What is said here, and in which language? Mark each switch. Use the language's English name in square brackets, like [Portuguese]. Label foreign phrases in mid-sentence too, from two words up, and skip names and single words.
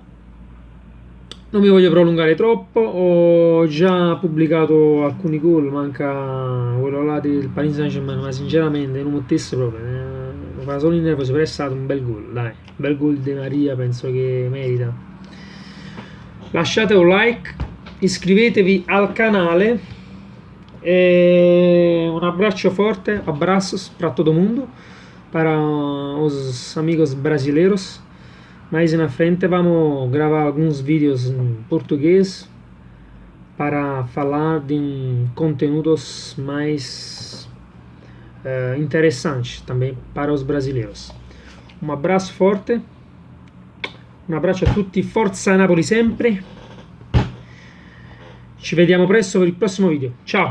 [Italian] Non mi voglio prolungare troppo, ho già pubblicato alcuni gol, manca quello là del Paris Saint-Germain, ma sinceramente non mettesse proprio, mi fa solo il nervoso, però è stato un bel gol, dai, un bel gol di Maria, penso che merita. Lasciate un like, iscrivetevi al canale e un abbraccio forte, [Portuguese] abrazos para todo mundo, para os amigos brasileiros. Mais na frente vamos gravar alguns vídeos em português para falar de conteúdos mais interessantes também para os brasileiros. Um abraço forte, [Italian] un abbraccio a tutti, forza Napoli sempre. Ci vediamo presto per il prossimo video. Ciao!